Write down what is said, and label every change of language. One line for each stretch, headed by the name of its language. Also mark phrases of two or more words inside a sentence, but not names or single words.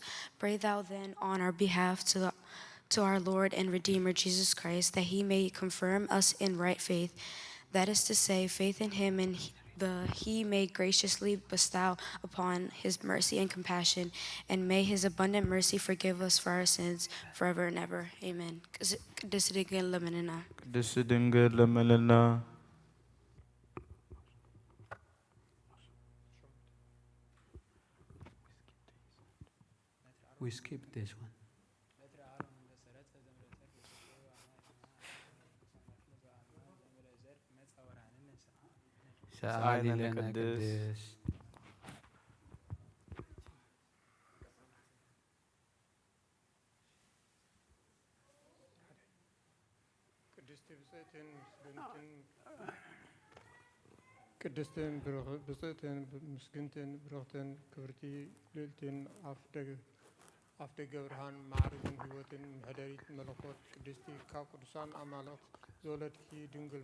English: Pray thou then on our behalf to our Lord and Redeemer Jesus Christ, that he may confirm us in right faith, that is to say, faith in him, and he may graciously bestow upon his mercy and compassion, and may his abundant mercy forgive us for our sins forever and ever. Amen. We skip this one.
Arabic: ساعدنا نقدس
Tigrinya: ቅድስትን ብፅዕትን ምስግንትን ብሩኽትን ክብርቲ ልዕልትን ኣፍ ደገ ብርሃን ማዕርግን ህይወትን ምሕደሪት መለኮት ቅድስቲ ካብ ቅዱሳን ኣማልክት ዝወለድኪ ድንግል